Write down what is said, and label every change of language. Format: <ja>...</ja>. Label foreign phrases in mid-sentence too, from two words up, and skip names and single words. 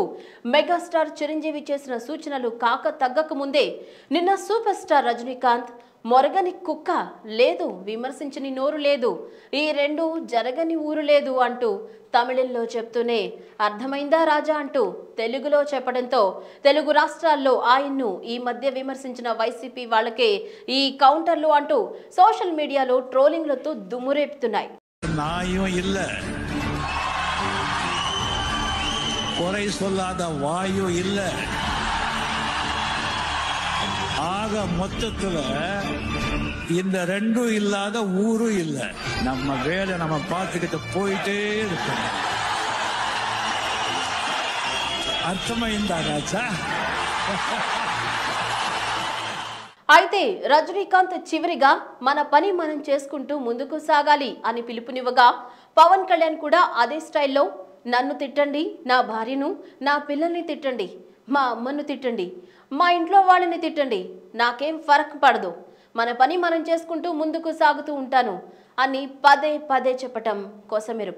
<te>మెగాస్టార్ చిరంజీవి చేసిన సూచనలు కాక తగ్గక ముందే నిన్న సూపర్ స్టార్ రజనీకాంత్ మొరగని కుక్క లేదు, విమర్శించని నోరు లేదు, ఈ రెండు జరగని ఊరు లేదు అంటూ తమిళంలో చెప్తూనే అర్థమైందా రాజా అంటూ తెలుగులో చెప్పడంతో తెలుగు రాష్ట్రాల్లో ఆయన్ను ఈ మధ్య విమర్శించిన వైసీపీ వాళ్ళకే ఈ కౌంటర్లు అంటూ</te> <en>social media</en> <te>ట్రోలింగ్లతో దుమ్మురేపుతున్నాయి.</te> <ta>ஆக மொத்தத்துல இந்த ரெண்டும் இல்லாத ஊரும் இல்ல. நம்ம வேலை நம்ம பார்த்துக்கிட்டு போயிட்டே இருக்கோம்.</ta> <te>అర్థమైందా రాజా? అయితే రజనీకాంత్ చివరిగా మన పని మనం చేసుకుంటూ ముందుకు సాగాలి అని పిలుపునివ్వగా పవన్ కళ్యాణ్ కూడా అదే స్టైల్లో నన్ను తిట్టండి, నా భార్యను, నా పిల్లల్ని తిట్టండి, మా అమ్మను తిట్టండి, మా ఇంట్లో వాళ్ళని తిట్టండి, నాకేం ఫరక్ పడదు, మన పని మనం చేసుకుంటూ ముందుకు సాగుతూ ఉంటాను అని పదే పదే చెప్పటం కొసమెరుపు.</te>